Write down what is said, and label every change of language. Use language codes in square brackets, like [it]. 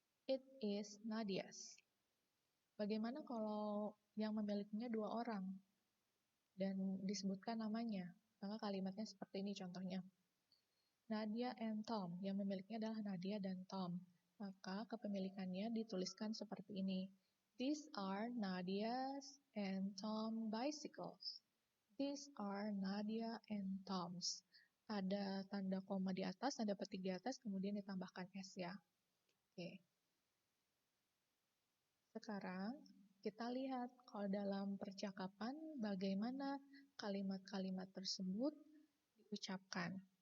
[en] It is Nadia's. [id] Bagaimana kalau yang memilikinya dua orang dan disebutkan namanya? Maka kalimatnya seperti ini contohnya. Nadia and Tom, yang memilikinya adalah Nadia dan Tom. Maka kepemilikannya dituliskan seperti ini. [en] These are Nadia's and Tom bicycles. These are Nadia and Tom's. [id] Ada tanda koma di atas, ada petik di atas, kemudian ditambahkan S ya. Oke. Sekarang kita lihat kalau dalam percakapan bagaimana kalimat-kalimat tersebut diucapkan.